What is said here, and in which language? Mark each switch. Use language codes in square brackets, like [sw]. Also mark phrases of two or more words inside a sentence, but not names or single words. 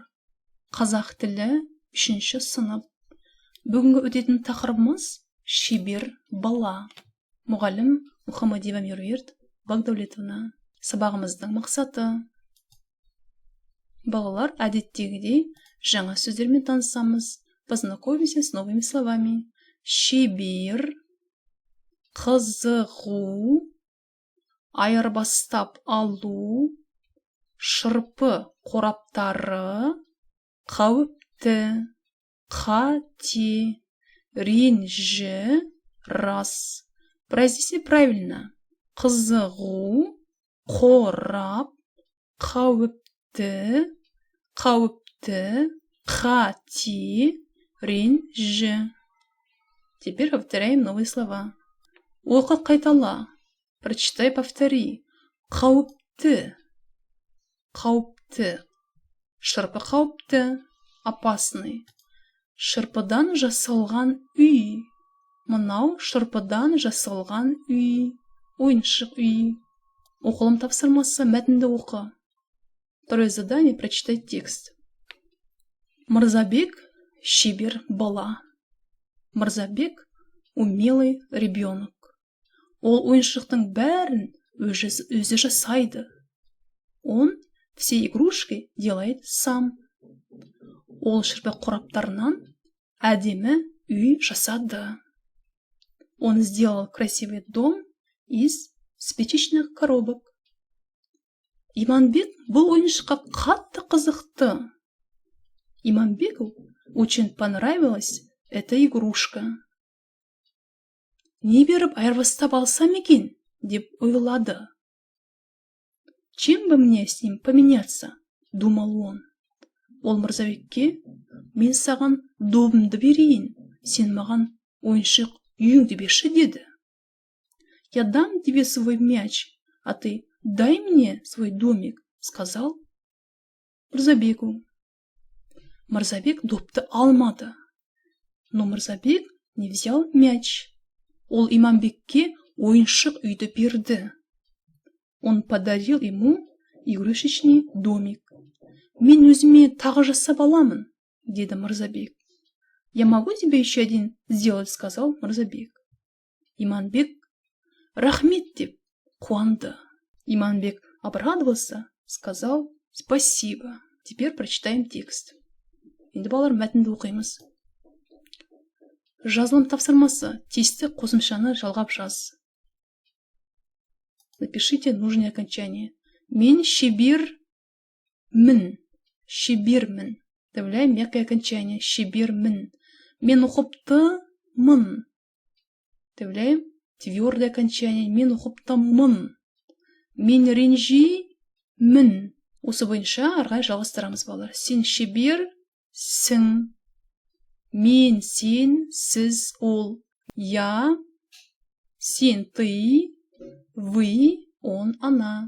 [kk] Қазақ тілі 3-ші сынып. Бүгінгі өтетін тақырыбымыз шебер бала. Мұғалім Мұхаммадиева Меруерт Багдәулетовна. Сабағымыздың мақсаты: балалар, әдеттегідей жаңа сөздермен танысамыз. [ru] Познакомимся с новыми словами. [kk] Шебер, қызығу, айырбастап алу, шырпы қораптары, қауіпті, қате, ренжі, рас. [ru] Произнеси правильно. [kk] Қызығу, қорап, қауіпті, қате, ренжі. [ru] Теперь повторяем новые слова. [kk] Оқы, қайтала. [ru] Прочитай, повтори. [kk] Қауіпті. Қауіпті. Шырпы қауіпті. Опасный. Шырпыдан жасалған үй. Мынау шырпыдан жасалған үй. Ойыншық үй. Оқылым тапсырмасы, мәтінді оқы. [ru] Второе задание: прочитай текст. [kk] Мырзабек — шебер бала. [ru] Мырзабек — умелый ребенок. [kk] Ол ойыншықтың бәрін өзі жасайды. [ru] Он все игрушки делает сам. [kk] Ол шырпы қораптарынан әдемі үй жасады. [ru] Он сделал красивый дом из спичечных коробок. [kk] Иманбек бұл ойыншыққа қатты қызықты. [ru] Иманбеку очень понравилась эта игрушка. [kk] Не беріп айырбастап алсам екен, деп ойлады. [ru] Чем бы мне с ним поменяться, думал он. [kk] Ол Мырзабекке: мен саған добымды берейін, сен маған ойыншық үйіңді берші, деді. [ru] Я дам тебе свой мяч, а ты дай мне свой домик, сказал Мырзабеку. [kk] Мырзабек допты алмады. [ru] Но Мырзабек не взял мяч. [kk] Ол Иманбекке ойыншық үйді берді. [ru] Он подарил ему игрушечный домик. [kk] Мен өзіме тағы жасап аламын, деді Мырзабек. [ru] Я могу тебе еще один сделать, сказал Мырзабек. [kk] Иманбек рахмет деп қуанды. [ru] Иманбек обрадовался, сказал спасибо. Теперь прочитаем текст. [kk] Енді балалар, мәтінді оқимыз. Жазылым тапсырмасы: тиісті қосымшаны жалғап жаз. [ru] Напишите нужное окончание. [kk] Мен шебермін. Шебермін. [ru] Добавляем мягкое окончание. [kk] Шебермін. Мен ұқыптымын. [ru] Добавляем твердое окончание. [kk] Мен ұқыптымын. Мен ренжимін. Осы бойынша арғай жалғастырамыз, балалар. Сен шеберсің. Мен, сен, сіз, ол. [ru] Я, сен, ты, вы, он, она.